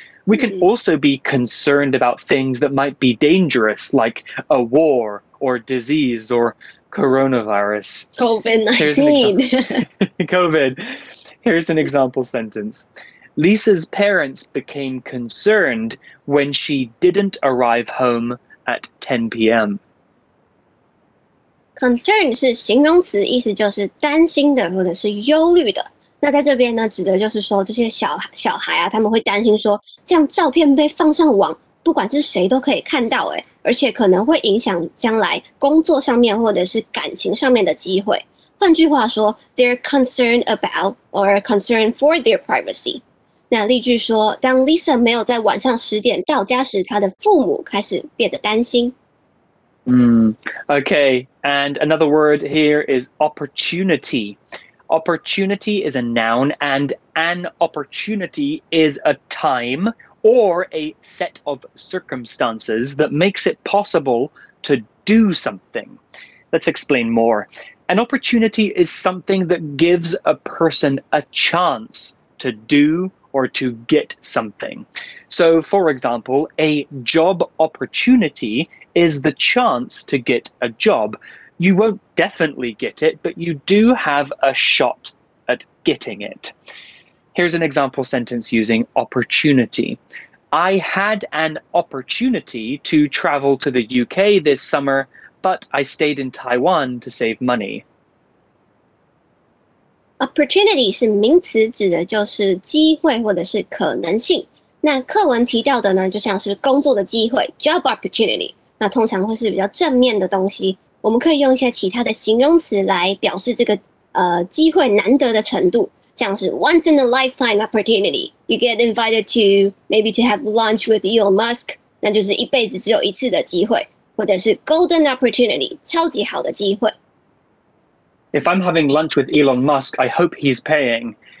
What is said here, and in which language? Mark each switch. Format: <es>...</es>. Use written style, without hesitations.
<en>We can also be concerned about things that might be dangerous, like a war or disease or coronavirus. COVID-19. COVID. Here's an example sentence. Lisa's parents became concerned when she didn't arrive home at 10 p.m.</en> <zh>Concern 是形容词，意思就是担心的或者是忧虑的。那在这边呢，指的就是说这些小孩啊，他们会担心说，这样照片被放上网，不管是谁都可以看到，而且可能会影响将来工作上面或者是感情上面的机会。换句话说 ，</zh> <en>they're concerned about or concerned for their privacy。</en> <zh>那例句说，当 Lisa 没有在晚上10点到家时，她的父母开始变得担心。</zh> <en>Okay, and another word here is opportunity. Opportunity is a noun, and an opportunity is a time or a set of circumstances that makes it possible to do something. Let's explain more. An opportunity is something that gives a person a chance to do or to get something. So, for example, a job opportunity is the chance to get a job. You won't definitely get it, but you do have a shot at getting it. Here's an example sentence using opportunity. I had an opportunity to travel to the UK this summer, but I stayed in Taiwan to save money.</en> <zh>Opportunity 是名词，指的就是机会或者是可能性。那课文提到的呢，就像是工作的机会 （job opportunity）， 那通常会是比较正面的东西。我们可以用一些其他的形容词来表示这个机会难得的程度，像是</zh> <en>once in a lifetime opportunity. You get invited to maybe to have lunch with Elon Musk，</en> <zh>那就是一辈子只有一次的机会，或者是</zh> <en>golden opportunity，</en> <zh>超级好的机会。</zh> <en>If I'm having lunch with Elon Musk, I hope he's paying.</en>